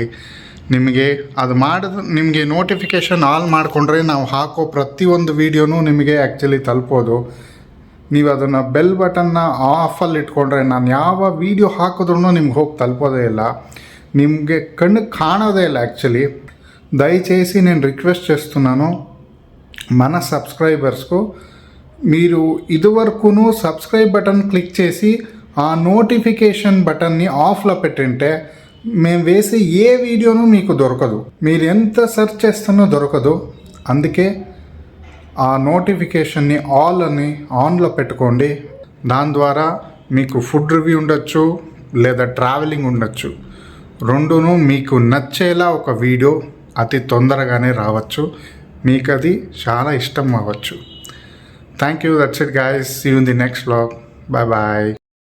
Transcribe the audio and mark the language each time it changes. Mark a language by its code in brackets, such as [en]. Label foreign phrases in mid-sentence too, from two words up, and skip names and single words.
[kn] ನಿಮಗೆ ಅದು ನಿಮಗೆ [en] notification all [kn] ಮಾಡಿಕೊಂಡ್ರೆ ನಾವು ಹಾಕೋ ಪ್ರತಿಯೊಂದು ವೀಡಿಯೋನೂ ನಿಮಗೆ ಆ್ಯಕ್ಚುಲಿ ತಲುಪೋದು. ನೀವು ಅದನ್ನು ಬೆಲ್ ಬಟನ್ನ ಆಫಲ್ಲಿ ಇಟ್ಕೊಂಡ್ರೆ ನಾನು ಯಾವ ವೀಡಿಯೋ ಹಾಕಿದ್ರೂ ನಿಮ್ಗೆ ಹೋಗಿ ತಲುಪೋದೇ ಇಲ್ಲ, ನಿಮಗೆ ಕಣ್ಣಿಗೆ ಕಾಣೋದೇ ಇಲ್ಲ. [te] యాక్చువల్లీ దయచేసి నేను రిక్వెస్ట్ చేస్తున్నాను మన సబ్స్క్రైబర్స్కు, మీరు ఇదివరకు [en] subscribe button click [te] చేసి ఆ నోటిఫికేషన్ బటన్ని ఆఫ్లో పెట్టింటే మేము వేసే ఏ వీడియోను మీకు దొరకదు. మీరు ఎంత సెర్చ్ చేస్తున్నా దొరకదు. అందుకే ఆ నోటిఫికేషన్ని ఆల్ అని ఆన్లో పెట్టుకోండి. దాని ద్వారా మీకు [en] food review [te] ఉండొచ్చు లేదా ట్రావెలింగ్ ఉండొచ్చు. రెండును మీకు నచ్చేలా ఒక వీడియో అతి తొందరగానే రావచ్చు. మీకు అది చాలా ఇష్టం అవ్వచ్చు. [en] Thank you. That's it guys. See you in the next vlog. Bye bye.